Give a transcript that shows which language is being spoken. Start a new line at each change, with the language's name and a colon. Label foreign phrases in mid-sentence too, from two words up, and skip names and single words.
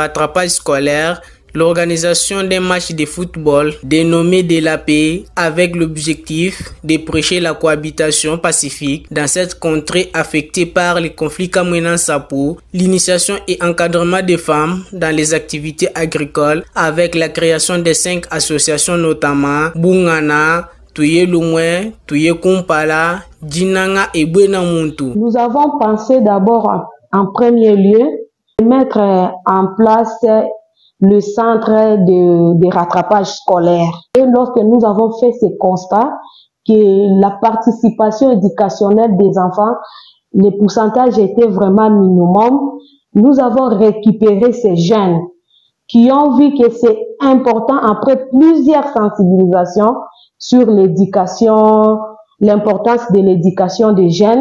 French: de rattrapage scolaire, l'organisation d'un match de football dénommé de la paix avec l'objectif de prêcher la cohabitation pacifique dans cette contrée affectée par les conflits Kamwena-Nsapu, l'initiation et encadrement des femmes dans les activités agricoles avec la création de 5 associations notamment Bungana, Tuye Lumwe, Tuye Kumpala, Djinanga et Bwena Muntu. Nous avons pensé d'abord en premier lieu mettre en place le centre de rattrapage scolaire. Et lorsque nous avons fait ce constat que la participation éducationnelle des enfants, les pourcentages étaient vraiment minimum, nous avons récupéré ces jeunes qui ont vu que c'est important après plusieurs sensibilisations sur l'éducation, l'importance de l'éducation des jeunes.